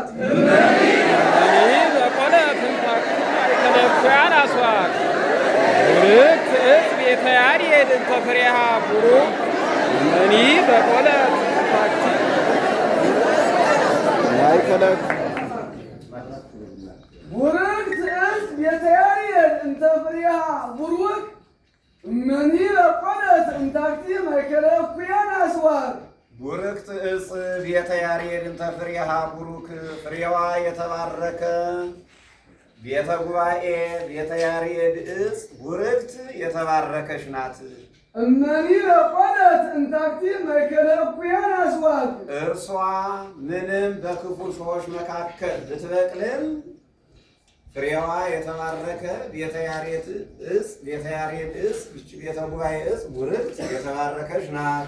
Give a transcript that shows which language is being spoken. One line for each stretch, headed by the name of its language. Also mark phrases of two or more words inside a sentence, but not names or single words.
Geez: እመኒ በቆለት እንታክቲ ማእከለ እኩያን አስዋክ ቡርክት እጽ ቤተ ያሬድ እንተ ፍሬሃ ቡሩክ እመኒ በቆለት እንታክቲ ማእከለ ቡርክት እጽ ቤተ ያሬድ እንተ ፍሬሃ ቡሩክ እመኒ በቆለት እንታክቲ ማእከለ እኩያን አስዋክ ቡርክት እጽ ቤተ ያሬድ እንተ ፍሬሃ ቡሩክ
Amharic: ፍሬዋ የተባረከ ቤተ ጉባኤ ቤተ ያሬድ እጽ ቡርክት የተባረከች ናት።
Geez: እመኒ በቆለት እንታክቲ ማእከለ እኩያን አስዋክ
Amharic: እርሷ ምንም በክፉ ሰዎች መካከል ብትበቅልም ፍሬዋ የተባረከ ቤተ ያሬድ እጽ ይህች ቤተ ጉባኤ እጽ ቡርክት የተባረከች ናት።